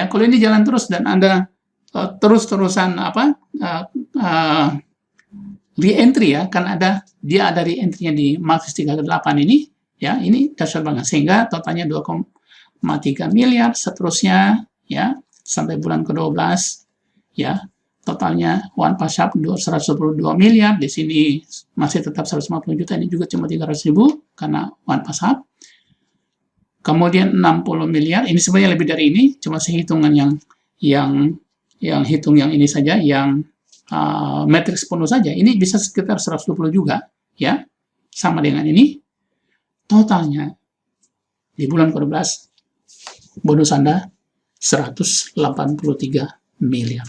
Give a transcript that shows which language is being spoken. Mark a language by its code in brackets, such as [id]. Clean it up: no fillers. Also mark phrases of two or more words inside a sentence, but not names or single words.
[id] Kalau ini jalan terus dan Anda terus-terusan re-entry, ya, kan dia ada re-entry-nya di matriks 3 ke 8 ini, ya, ini dahsyat banget, sehingga totalnya 2,3 miliar, seterusnya, ya, sampai bulan ke-12, ya, totalnya [en] one pass up [id] 122 miliar, di sini masih tetap 150 juta, ini juga cuma 300.000 karena [en] one pass up. [id] Kemudian 60 miliar, ini sebenarnya lebih dari ini, cuma sehitungan yang hitung yang ini saja, yang matriks penuh saja, ini bisa sekitar 120 juga, ya, sama dengan ini. Totalnya di bulan ke-12 bonus Anda 183 miliar.